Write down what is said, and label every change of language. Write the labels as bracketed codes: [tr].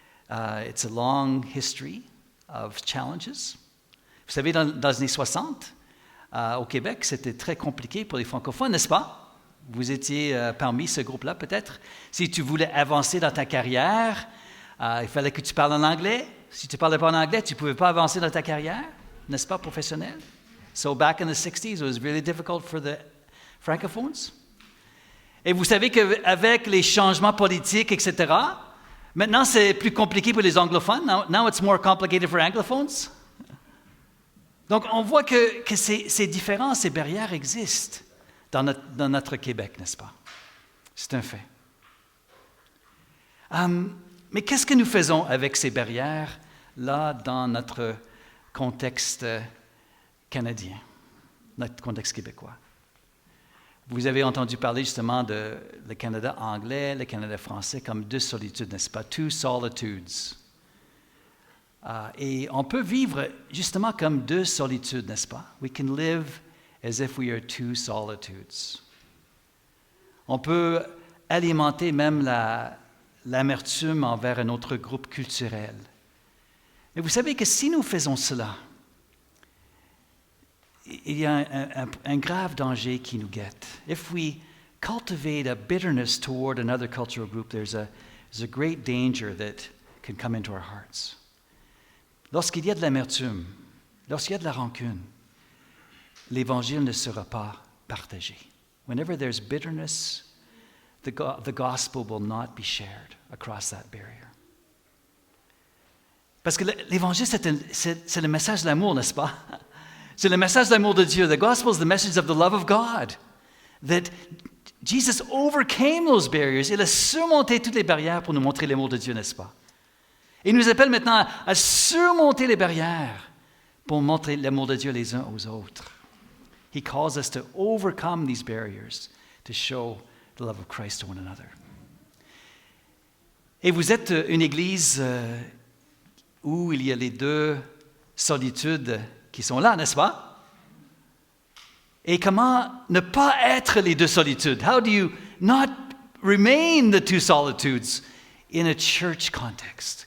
[en] It's a long history of challenges. [fr] Vous savez, dans les années 60, au Québec, c'était très compliqué pour les francophones, n'est-ce pas? Vous étiez parmi ce groupe-là, peut-être. Si tu voulais avancer dans ta carrière, il fallait que tu parles en anglais. Si tu ne parlais pas en anglais, tu ne pouvais pas avancer dans ta carrière, n'est-ce pas, professionnelle? [en] So back in the 60s, it was really difficult for the francophones. [fr] Et vous savez qu'avec les changements politiques, etc., maintenant, c'est plus compliqué pour les anglophones. [en] Now it's more complicated for anglophones. [fr] Donc, on voit que ces différences, ces barrières existent dans notre Québec, n'est-ce pas? C'est un fait. Mais qu'est-ce que nous faisons avec ces barrières-là dans notre contexte canadien, notre contexte québécois? Vous avez entendu parler justement de le Canada anglais, le Canada français comme deux solitudes, n'est-ce pas? [en] Two solitudes. [fr] Et on peut vivre justement comme deux solitudes, n'est-ce pas? [en] We can live as if we are two solitudes. [fr] On peut alimenter même l'amertume envers un autre groupe culturel. Mais vous savez que si nous faisons cela, il y a un grave danger qui nous guette. [en] If we cultivate a bitterness toward another cultural group, there's a great danger that can come into our hearts. [fr] Lorsqu'il y a de l'amertume, lorsqu'il y a de la rancune, l'Évangile ne sera pas partagé. [en] Whenever there's bitterness, the gospel will not be shared across that barrier. [fr] Parce que l'Évangile, c'est le message de l'amour, n'est-ce pas? C'est le message de l'amour de Dieu. [en] The gospel is the message of the love of God. That Jesus overcame those barriers. [fr] Il a surmonté toutes les barrières pour nous montrer l'amour de Dieu, n'est-ce pas? Et il nous appelle maintenant à surmonter les barrières pour montrer l'amour de Dieu les uns aux autres. [en] He calls us to overcome these barriers to show the love of Christ to one another. [fr] Et vous êtes une église où il y a les deux solitudes qui sont là, n'est-ce pas? Et comment ne pas être les deux solitudes? [en] How do you not remain the two solitudes in a church context?